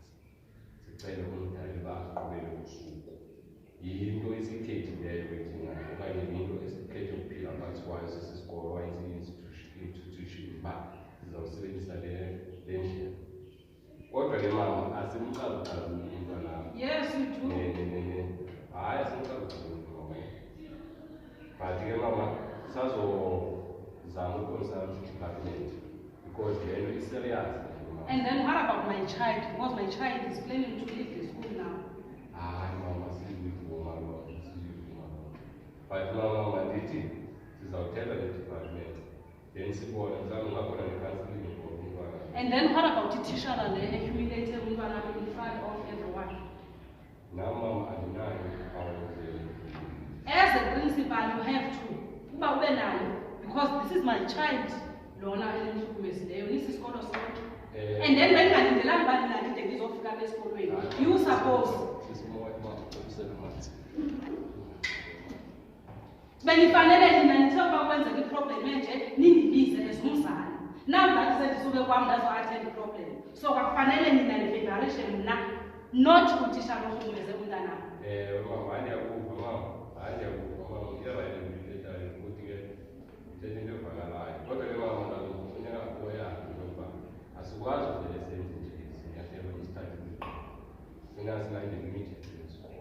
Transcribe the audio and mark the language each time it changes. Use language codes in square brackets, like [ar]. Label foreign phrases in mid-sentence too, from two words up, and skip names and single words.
[xh] Sicele umdali uba aqhubele usuku. Yinto esiyikhethileyo ke thina okanye yinto esikhethe ukuphila phantsi kwayo sisisikolo okanye siyi-institution uba sizawusebenzisa le ndlela. Kodwa ke mama asimcalucaluli umntwanam. [en] Yes, you do. [xh] Hayi asimcalucaluli mama. But ke mama sazozama uconsult i-department because le nto i-serious. [en] And then what about my child? Because my child is planning to leave the school now. [xh] Hayi mama sizivuma loo but mama mandithi sizawuthetha ne-department then sibone mhlawumbi ungakhona ne-counselling for umntwana. [en] And then what about the teacher and the humiliated umntwana in front of everyone? [xh] Nam mama andinayo awenzele. [en] As a principal, you have to. [xh] Uba ube nayo, [en] because this is my child. [xh] Lona elimhlukumezileyo nisisikolo sonke. [en] And then [xh] bengalindelanga uba ndinalinde ndizofika apha esikolweni. [en] You suppose. [xh] Benifanele nina nithe uba kwenzeka iproblem enje nindibize as umzali. [en] Now that [xh] sendisuke kwam ndazo-attend problem. So kwakufanele nina nifederation mna not utitshalohlukumeze umntanam. Mama andiyakuva mama andiyakuva mama iyarayithi ndiyithethayo ukuthi ke ithetha into evakalayo kodwa ke mama ndakufuneka uyazi ukuba asikwazi uvele senze nje izinyathelo isithathe funeka silandele imithetho yesikolo.